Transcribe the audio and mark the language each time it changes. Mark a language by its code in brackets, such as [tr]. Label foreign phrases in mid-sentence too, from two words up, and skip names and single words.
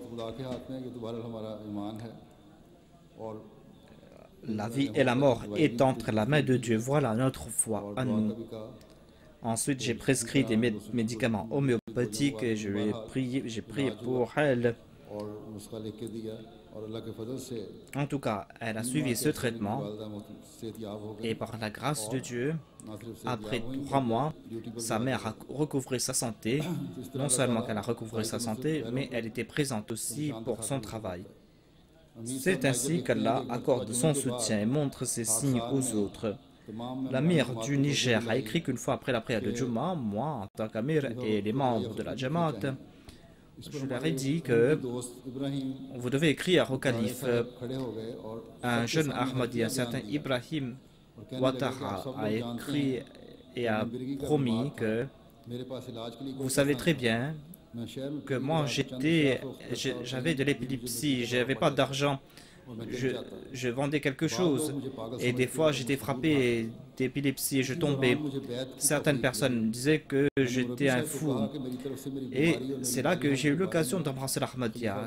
[fr] La vie et la mort est entre la main de Dieu. Voilà notre foi à nous. Ensuite, j'ai prescrit des médicaments homéopathiques et j'ai prié pour elle. [ur] اور اللہ کے فضل سے [fr] En tout cas, elle a suivi ce traitement [ur] والدہ صحت یاب ہو گئی. [fr] et par la grâce de Dieu, [ur] نہ صرف [fr] après [ur] صحت یاب ہوئی, [fr] 3 mois, [ur] ڈیوٹی پر [fr] sa mère a recouvré sa santé. Non seulement qu'elle a recouvré sa santé, mais elle était présente aussi pour son travail. C'est ainsi qu'Allah accorde son soutien et montre ses signes aux autres. L'amir du Niger a écrit qu'une fois après la prière de Juma, moi, en tant qu'amir et les membres de la Jamaat, je leur ai dit que [ur] دوست ابراہیم [fr] vous devez écrire au calife. [ur] کھڑے ہو گئے اور [fr] Un jeune Ahmadi, un certain Ibrahim Ouattara, a écrit et a promis que [ur] میرے پاس علاج کے لیے [fr] vous savez très bien [ur] میں شہر میں [fr] que moi j'avais de l'épilepsie, j'avais pas d'argent, je vendais quelque chose et des fois j'étais frappé d'épilepsie et je tombais. Certaines personnes disaient que j'étais un fou et c'est là que j'ai eu l'occasion d'embrasser l'Ahmadiyya.